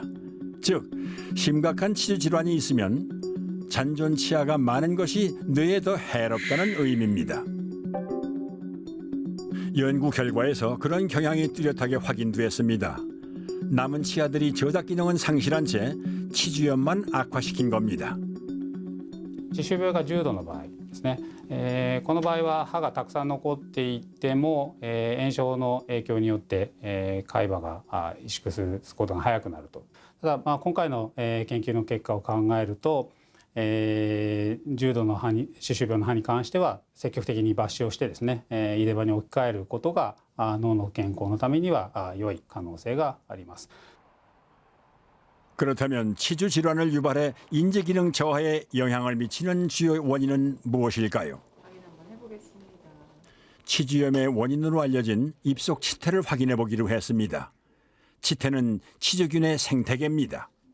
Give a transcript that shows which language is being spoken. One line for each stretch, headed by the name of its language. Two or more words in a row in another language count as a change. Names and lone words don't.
Korean: 즉, 심각한 치주 질환이 있으면 잔존 치아가 많은 것이 뇌에 더 해롭다는 의미입니다. 연구 결과에서 그런 경향이 뚜렷하게 확인됐습니다. 남은 치아들이 저작 기능은 상실한 채 치주염만 악화시킨 겁니다.
Japanese: 歯周病が重度の場合ですね、この場合は歯がたくさん残っていても、炎症の影響によって、海馬が萎縮することが早くなると。ただ、今回の、研究の結果を考えると、重度の歯周病の歯に関しては積極的に抜歯をしてですね、入れ歯に置き換えることが脳の健康のためには良い可能性があります。
Korean: 그렇다면 치주 질환을 유발해 인지 기능 저하에 영향을 미치는 주요 원인은 무엇일까요? 치주염의 원인으로 알려진 입속 치태를 확인해 보기로 했습니다. 치태는 치주균의 생태계입니다.